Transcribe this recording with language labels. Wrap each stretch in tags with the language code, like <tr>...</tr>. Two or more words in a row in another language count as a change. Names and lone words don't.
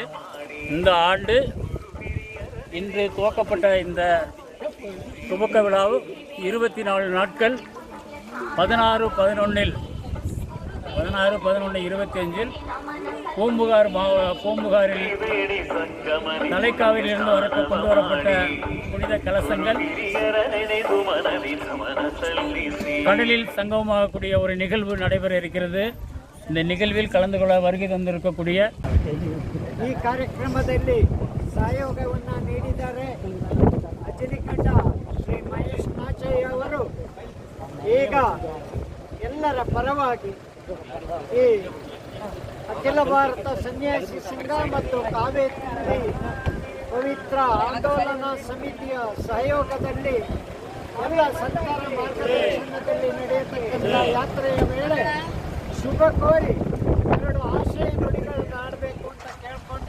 <ta>இந்த ஆண்டு இன்று துவக்கப்பட்ட இந்த துவக்க விழாவும் 24 நாட்கள் 16/11/25 பூம்புகாரில் தலைக்காவிலிருந்து கொண்டு வரப்பட்ட புனித கலசங்கள் கடலில் சங்கமமாகக்கூடிய ஒரு நிகழ்வு நடைபெற இருக்கிறது. இந்த நிகழ்வில் கலந்து கொள்ள வருகை தந்திருக்கக்கூடிய</ta> <kn>ಈ ಕಾರ್ಯಕ್ರಮದಲ್ಲಿ ಸಹಯೋಗವನ್ನು ನೀಡಿದ್ದಾರೆ ಅಜ್ಜನಿಕಂಡ ಶ್ರೀ ಮಹೇಶ್ ನಾಚಯ್ಯ ಅವರು. ಈಗ ಎಲ್ಲರ ಪರವಾಗಿ ಈ ಅಖಿಲ ಭಾರತ ಸನ್ಯಾಸಿ ಸಂಘ ಮತ್ತು ಕಾವೇರಿ ಪವಿತ್ರ ಆಂದೋಲನ ಸಮಿತಿಯ ಸಹಯೋಗದಲ್ಲಿ ಎಲ್ಲ ಸರ್ಕಾರ ಮಾರ್ಗದರ್ಶನದಲ್ಲಿ ನಡೆಯತಕ್ಕಂಥ ಯಾತ್ರೆಯ ವೇಳೆ ಶುಭ ಕೋರಿ 2 ಆಶಯ ನುಡಿಗಳನ್ನು ಆಡಬೇಕು ಅಂತ ಕೇಳಿಕೊಂಡು.</kn>